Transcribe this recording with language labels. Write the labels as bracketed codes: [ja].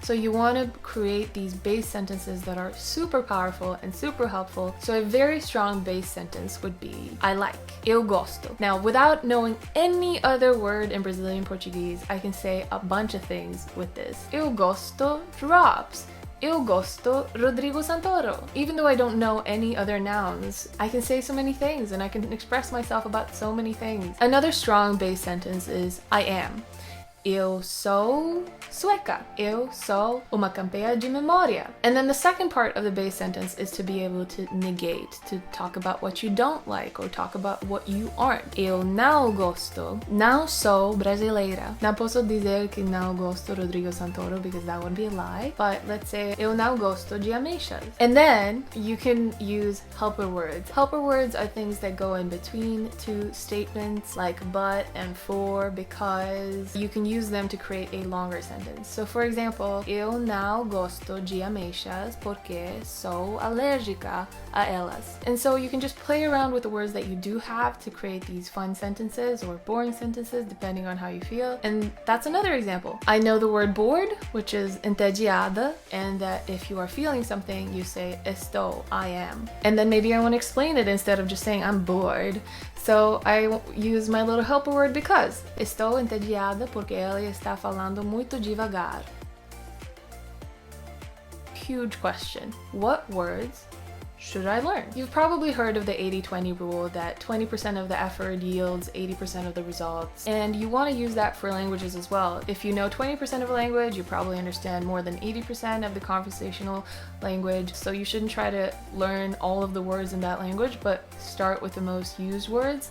[en] So you want to create these base sentences that are super powerful and super helpful. So a very strong base sentence would be, I like, [pt] eu gosto. [en] Now, without knowing any other word in Brazilian Portuguese, I can say a bunch of things with this. [pt] Eu gosto drops. Eu gosto Rodrigo Santoro. [en] Even though I don't know any other nouns, I can say so many things and I can express myself about so many things. Another strong base sentence is I am. [pt] Eu sou sueca. Eu sou uma campeã de memória. [en] And then the second part of the base sentence is to be able to negate, to talk about what you don't like or talk about what you aren't. [pt] Eu não gosto. Não sou brasileira. Não posso dizer que não gosto Rodrigo Santoro [en] because that would be a lie. But let's say [pt] eu não gosto de ameixas. [en] And then you can use helper words. Helper words are things that go in between two statements like but and for, because you can use them to create a longer sentence. So for example, [pt] eu não gosto de ameixas porque sou alérgica a elas. [en] And so you can just play around with the words that you do have to create these fun sentences or boring sentences depending on how you feel. And that's another example. I know the word bored, which is entediada, and that if you are feeling something, you say estou, I am. And then maybe I want to explain it instead of just saying I'm bored. So I use my little helper word because. [pt] Estou entediada porque ela está falando muito devagar. [en] Huge question. What words should I learn? You've probably heard of the 80-20 rule, that 20% of the effort yields 80% of the results, and you want to use that for languages as well. If you know 20% of a language, you probably understand more than 80% of the conversational language, so you shouldn't try to learn all of the words in that language, but start with the most used words.